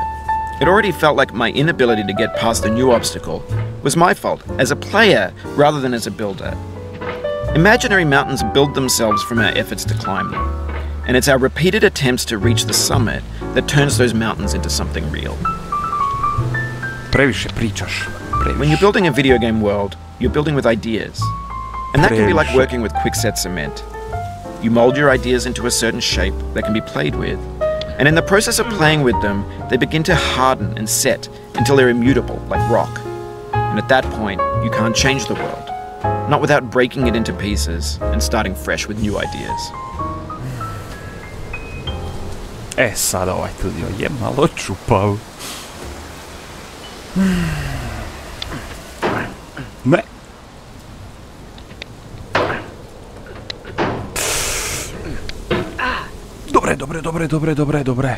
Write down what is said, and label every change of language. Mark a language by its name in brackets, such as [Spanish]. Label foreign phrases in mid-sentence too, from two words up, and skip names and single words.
[English] It already felt like my inability to get past the new obstacle was my fault as a player rather than as a builder. Imaginary mountains build themselves from our efforts to climb them, and it's our repeated attempts to reach the summit that turns those mountains into something real. [Bosnian] Previše pričaš. Previše. [English] When you're building a video game world, you're building with ideas. And that can be like working with quickset cement. You mold your ideas into a certain shape that can be played with, and in the process of playing with them, they begin to harden and set until they're immutable, like rock. And at that point, you can't change the world, not without breaking it into pieces and starting fresh with new ideas. [Bosnian] Sad ovaj tu dio je malo čupav. Ne. Dobre.